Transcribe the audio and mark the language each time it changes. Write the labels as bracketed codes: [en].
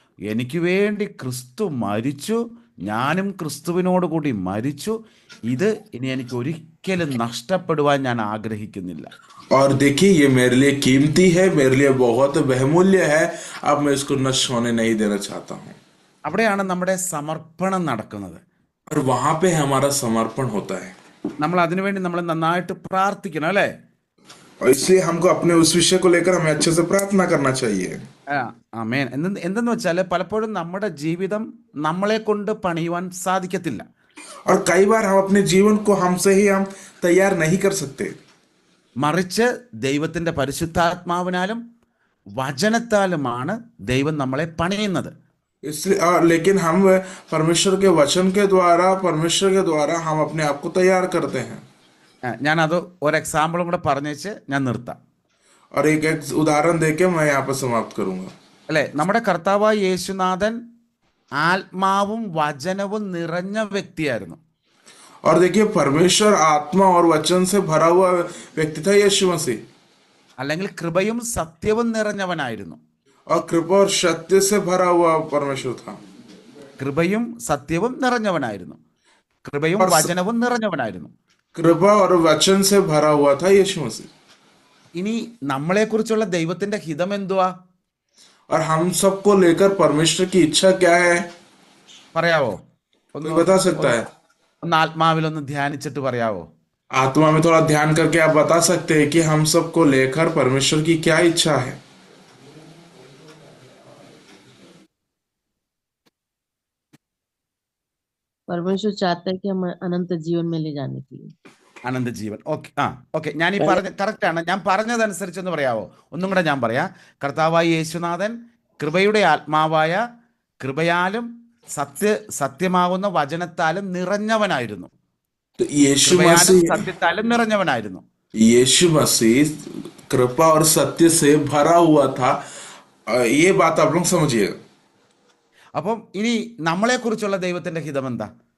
[ml] എനിക്ക് വേണ്ടി ക്രിസ്തു മരിച്ചു, ഞാനും ക്രിസ്തുവിനോട് കൂടി മരിച്ചു. ഇത് ഇനി എനിക്ക് ഒരിക്കലും നഷ്ടപ്പെടുവാൻ ഞാൻ ആഗ്രഹിക്കുന്നില്ല. [hi] और देखिए ये मेरे लिए कीमती है, मेरे लिए बहुत बहुमूल्य है। अब मैं इसको नष्ट होने नहीं देना चाहता हूँ। [ml] അവിടെയാണ് നമ്മുടെ സമർപ്പണം നടക്കുന്നത്. [hi] और वहां पे हमारा समर्पण होता है, [ml] നമ്മൾ അതിനുവേണ്ടി നമ്മൾ നന്നായിട്ട് പ്രാർത്ഥിക്കണം, അല്ലേ? [hi] और इसलिए हमको अपने उस विषय को लेकर हमें अच्छे से प्रार्थना करना चाहिए। [ml] ആമേൻ. എന്തെന്ന് വെച്ചാൽ പലപ്പോഴും നമ്മുടെ ജീവിതം നമ്മളെ കൊണ്ട് പണിയുവാൻ സാധിക്കത്തില്ല. [hi] और कई बार हम अपने जीवन को हमसे ही हम तैयार नहीं कर सकते, [ml] മറിച്ച് ദൈവത്തിൻ്റെ പരിശുദ്ധാത്മാവിനാലും വചനത്താലുമാണ് ദൈവം നമ്മളെ പണിയുന്നത്. [hi] इसलिए लेकिन हम परमेश्वर के वचन के द्वारा, परमेश्वर के द्वारा हम अपने आप को तैयार करते हैं। [ml] ഞാനത് ഒരു എക്സാമ്പിളും കൂടെ പറഞ്ഞേച്ച് ഞാൻ നിർത്താം. [hi] और एक उदाहरण देके मैं यहाँ पर समाप्त करूंगा। [ml] അല്ലേ? നമ്മുടെ കർത്താവായ യേശുനാഥൻ ആത്മാവും വചനവും നിറഞ്ഞ വ്യക്തിയായിരുന്നു. [hi] और देखिए परमेश्वर आत्मा और वचन से भरा हुआ व्यक्ति था यीशु मसीह, [ml] അല്ലെങ്കിൽ കൃപയും സത്യവും നിറഞ്ഞവനായിരുന്നു. [hi] और कृपा और सत्य से भरा हुआ परमेश्वर था। [ml] കൃപയും സത്യവും നിറഞ്ഞവനായിരുന്നു. കൃപയും വചനവും നിറഞ്ഞവനായിരുന്നു. [hi] कृपा और वचन से भरा हुआ था यीशु मसीह। [ml] ഇനി നമ്മളെക്കുറിച്ചുള്ള ദൈവത്തിന്റെ ഹിതം എന്തുവാ? [hi] और हम सबको लेकर परमेश्वर की इच्छा क्या है, [ml] പറയാവോ? [hi] कोई बता सकता है? [ml] ഒന്ന് ആത്മാവിലൊന്ന് ധ്യാനിച്ചിട്ട് പറയാവോ? [hi] आत्मा में थोड़ा ध्यान करके आप बता सकते हैं कि हम सबको लेकर परमेश्वर की क्या इच्छा है? परमेश्वर चाहता है कि हम अनंत जीवन में ले जाने के लिए। [ml] അനന്ത ജീവൻ. ഓക്കെ ഞാൻ ഈ പറഞ്ഞ കറക്റ്റാണ്. ഞാൻ പറഞ്ഞതനുസരിച്ചൊന്ന് പറയാവോ? ഒന്നും കൂടെ ഞാൻ പറയാം. കർത്താവായ യേശുനാഥൻ കൃപയുടെ ആത്മാവായ കൃപയാലും സത്യമാകുന്ന വചനത്താലും നിറഞ്ഞവനായിരുന്നു. [hi] तो यीशु [ml] കൃപയാലും [hi] मसीह, [ml] സത്യത്താലും നിറഞ്ഞവനായിരുന്നു. [hi] यीशु मसीह कृपा और सत्य से भरा हुआ था। ये बात आप लोग समझिएगा। [ml] അപ്പം ഇനി നമ്മളെക്കുറിച്ചുള്ള ദൈവത്തിന്റെ ഹിതം എന്താ?